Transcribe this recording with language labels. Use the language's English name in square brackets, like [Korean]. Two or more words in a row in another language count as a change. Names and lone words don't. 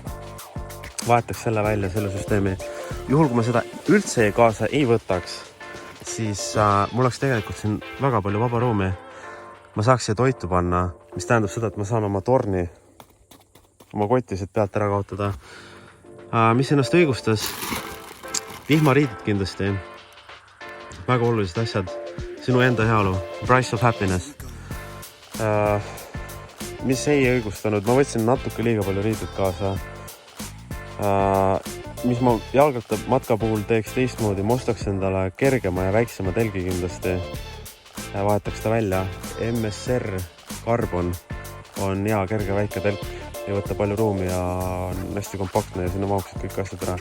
[Estonian] Vahetaks selle välja, selle süsteemi. Juhul, kui ma seda üldse kaasa ei võtaks, siis mul oleks tegelikult siin väga palju vaba ruumi. Ma saaks siia toitu panna, mis tähendab seda, et ma saan oma torni, oma kotised pealt ära kaotada. Mis ennast õigustas? Vihmariidid kindlasti. Väga olulised asjad. Sinu enda heaolu. [English] Price of happiness. [Estonian] Mis ei õigustanud? Ma võtsin natuke liiga palju riidud kaasa. Mis ma jalgratta matka puhul teeks teistmoodi, ma ostaks endale kergema ja väiksema telgi kindlasti. Vahetaks ta välja. MSR Carbon on hea kerge väike telk, ei võta palju ruumi ja on hästi kompaktne ja sinna mahuksid kõik asjad ära.